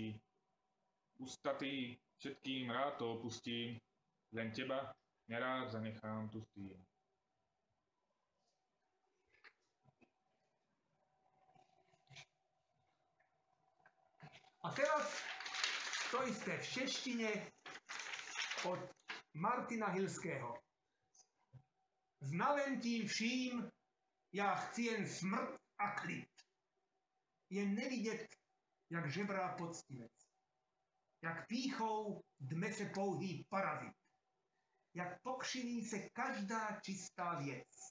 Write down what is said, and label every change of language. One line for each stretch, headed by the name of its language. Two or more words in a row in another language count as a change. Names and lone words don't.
Slovak: Ustatý všetkým rád to opustím, len teba nerád zanechám tu s tým. A teraz to isté v češtine od Martina Hilského.
Czech: Znaventím vším, já chci jen smrt a klid. Jen nevidět, jak žebrá poctivec. Jak pýchou dme se pouhý parazit. Jak pokřiví se každá čistá věc.